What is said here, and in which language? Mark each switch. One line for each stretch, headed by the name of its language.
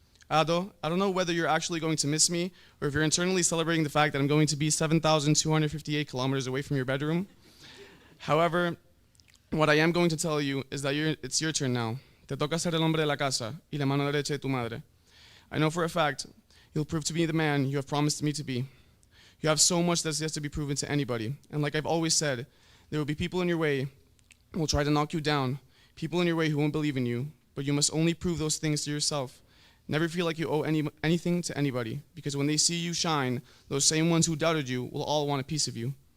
English: Ado, I don't know whether you're actually going to miss me or if you're internally celebrating the fact that I'm going to be 7,258 kilometers away from your bedroom. However, what I am going to tell you is that it's your turn now.
Spanish: Te toca ser el hombre de la casa y la mano derecha de tu madre.
English: I know for a fact you'll prove to be the man you have promised me to be. You have so much that's yet to be proven to anybody. And like I've always said, there will be people in your way who will try to knock you down, people in your way who won't believe in you, but you must only prove those things to yourself. Never feel like you owe anything to anybody, because when they see you shine, those same ones who doubted you will all want a piece of you.